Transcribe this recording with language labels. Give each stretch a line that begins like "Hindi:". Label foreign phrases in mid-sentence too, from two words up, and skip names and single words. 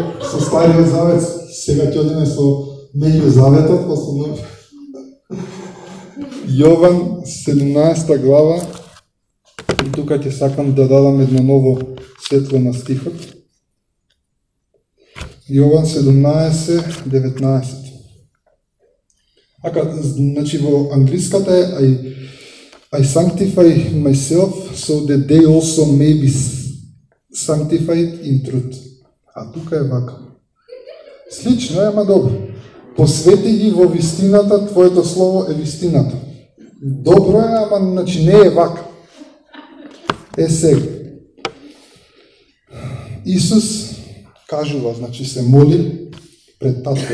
Macedonian: Со Стариот завет, сега ќе одиме со Меѓу заветот, после Јован 17 глава. И тука ќе сакам да дадам едно ново светло на стихот. Јован 17:19. Значи во англиската е
English: I sanctify myself so that they also may be sanctified in truth.
Macedonian: А тука е вака. Слично е, ама добро. Посвети ги во вистината, твоето слово е вистината. Добро е, ама значи не е вака. Е сега. Исус кажува, значи се моли пред Таткото.